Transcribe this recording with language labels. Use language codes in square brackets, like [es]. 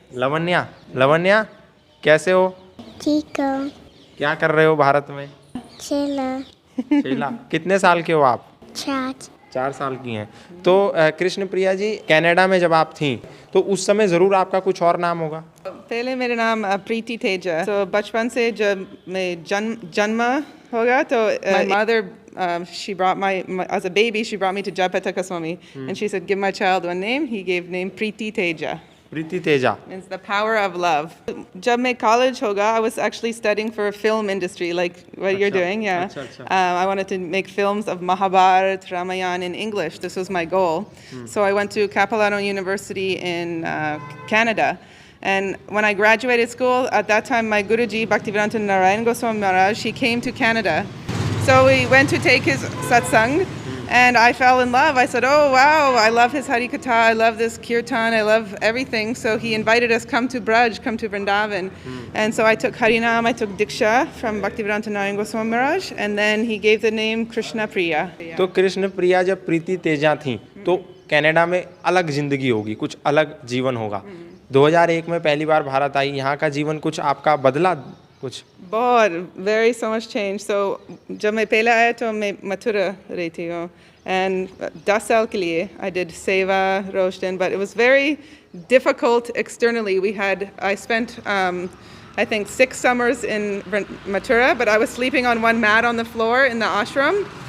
[hi] लवण्या। लवण्या, कैसे हो? ठीक हो? क्या कर रहे हो भारत में? चला। कितने साल के हो आप? 4 साल की हैं। तो कृष्ण प्रिया जी, कनाडा में जब आप थीं तो उस समय ज़रूर आपका कुछ और नाम होगा? पहले मेरा नाम प्रीति तेजा। तो बचपन से जब मैं जन्म होगा तो [en] my mother she brought my as a baby she brought me to Jayapataka Swami and she said give my child one name. He gave name Preeti Teja. [hi] Preeti Teja [en] means the power of love. [hi] जब मैं college होगा, [en] I was actually studying for film industry like what you're doing. Yeah. I wanted to make films of Mahabharata, Ramayana in English. This was my goal. So I went to Capilano University in Canada. And when I graduated school, at that time my Guruji Bhaktivedanta Narayan Goswami Maharaj, he came to Canada. So we went to take his satsang. And I fell in love. I said, oh, wow, I love his Hari Katha, I love this Kirtan, I love everything. So he invited us, come to Braj, come to Vrindavan. And so I took Harinam, I took Diksha from Bhaktivedanta Narayan Goswami Maharaj, and then he gave the name Krishna Priya. [hi] तो कृष्ण प्रिया जब प्रीति तेजा थी तो Canada में अलग जिंदगी होगी, कुछ अलग जीवन होगा। 2001 में पहली बार भारत आई, यहाँ का जीवन कुछ आपका बदला? कुछ बहुत [en] very so much change. So [hi] जब मैं पहले आया तो मैं मथुरा रहती हूँ [en] and [hi] 10 साल के लिए [en] I did seva, Roshan, but it was very difficult externally. I spent I think 6 summers in Mathura, but I was sleeping on one mat on the floor in the ashram.